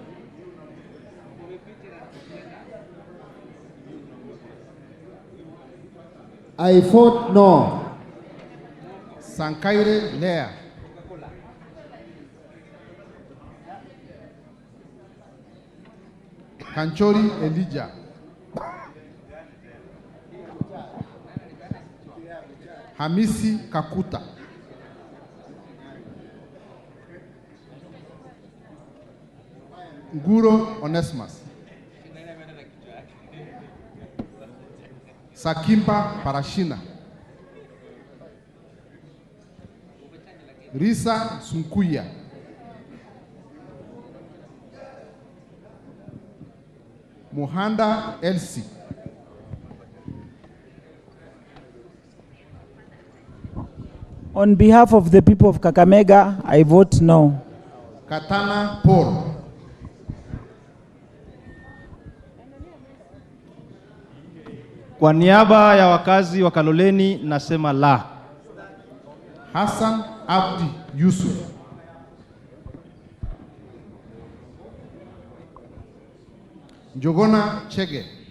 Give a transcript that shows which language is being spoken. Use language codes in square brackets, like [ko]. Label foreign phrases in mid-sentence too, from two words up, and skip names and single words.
[en] I vote no. Sankaire Lea. Kanchori Elijah. Hamisi Kakuta. Nguro Onesimus. Sakimpa Parashina. Risa Sunkuya. Muhanda Elsie. On behalf of the people of Kakamega, I vote no. Katana Paul. [sw] Kwa niaba ya wakazi wa Kaloleni nasema la. Hassan Abdi Yusuf. Njogona Chege.